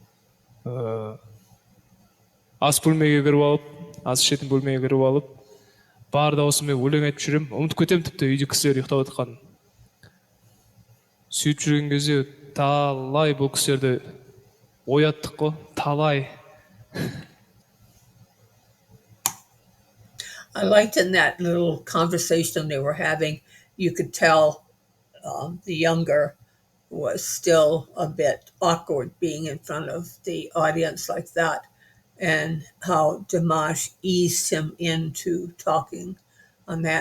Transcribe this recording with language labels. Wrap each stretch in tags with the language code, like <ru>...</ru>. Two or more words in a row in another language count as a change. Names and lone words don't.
<kk>Ас бөлмеге кіріп алып, ас ішетін бөлмеге кіріп алып, бар даусыммен өлең айтып жүрем, ұмытып кетем тіпті үйде кісілер ұйықтап жатқанын. Сөйтіп жүрген кезде талай бұл кісілерді ояттық қой, талай.</kk> <en>I liked in that little conversation they were having, you could tell the younger was still a bit awkward being in front of the audience like that, and how Dimash eased him into talking on that.</en>